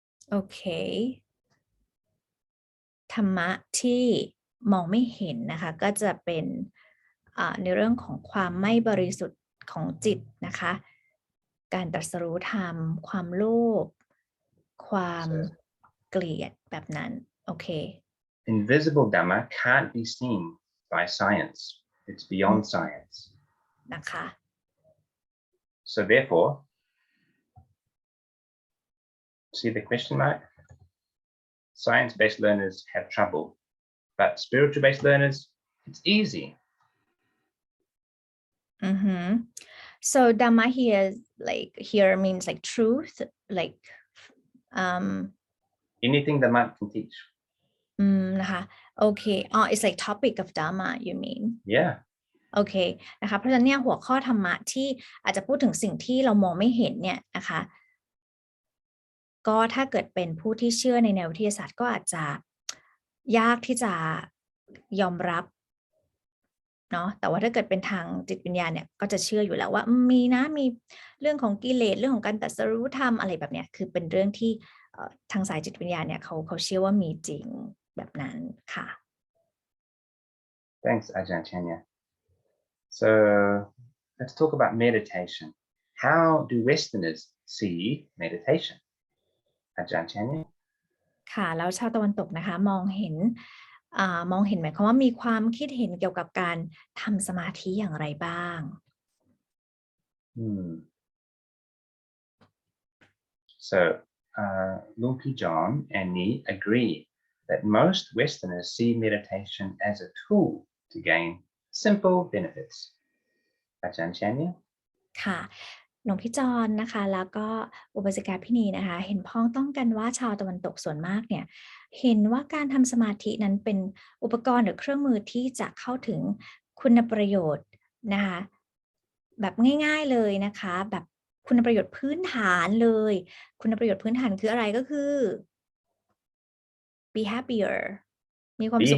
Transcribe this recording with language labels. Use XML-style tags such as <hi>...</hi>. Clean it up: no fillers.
<th>โอเคธรรมะที่มองไม่เห็นนะคะก็จะเป็นในเรื่องของความไม่บริสุทธิ์ของจิตนะคะการตรัสรู้ธรรมความโลภความเกลียดแบบนั้นโอเค</th> <en>Invisible Dhamma can't be seen by science. It's beyond science.</en> <th>นะคะ</th> <en>So therefore, see the question mark? Science-based learners have trouble, but spiritual-based learners, it's easy. So Dhamma here means like truth, like anything the monk can teach.</en> <th>นะคะโอเค</th> <en>it's like topic of Dhamma you mean Yeah.</en> <th>โอเคนะคะเพราะฉะนั้นเนี่ยหัวข้อธรรมะที่อาจจะพูดถึงสิ่งที่เรามองไม่เห็นเนี่ยนะคะก็ถ้าเกิดเป็นผู้ที่เชื่อในแนววิทยาศาสตร์ก็อาจจะยากที่จะยอมรับเนาะแต่ว่าถ้าเกิดเป็นทางจิตวิญญาณเนี่ยก็จะเชื่ออยู่แล้วว่ามีเรื่องของกิเลสเรื่องของการตรัสรู้ธรรมอะไรแบบเนี้ยคือเป็นเรื่องที่ทางสายจิตวิญญาณเนี่ยเขาเชื่อว่ามีจริงแบบนั้นค่ะ</th> <en>Thanks, Aj.Andre. So let's talk about meditation. How do Westerners see meditation? Aj.Andre.</en> <th>ค่ะแล้วชาวตะวันตกนะคะมองเห็นหมายความว่ามีความคิดเห็นเกี่ยวกับการทำสมาธิอย่างไรบ้าง</th> <en>So Lumpy John and me agree that most Westerners see meditation as a tool to gain simple benefits. Aj.Andre.</en> <th>ค่ะหลวงพี่จรนะคะแล้วก็อุบาสิกาพี่นีนะคะเห็นพ้องต้องกันว่าชาวตะวันตกส่วนมากเนี่ยเห็นว่าการทำสมาธินั้นเป็นอุปกรณ์หรือเครื่องมือที่จะเข้าถึงคุณประโยชน์นะคะแบบง่ายๆเลยนะคะแบบคุณประโยชน์พื้นฐานเลยคุณประโยชน์พื้นฐานคืออะไรก็คือ</th> <en>be happier</en> <th>มีความสุข</th>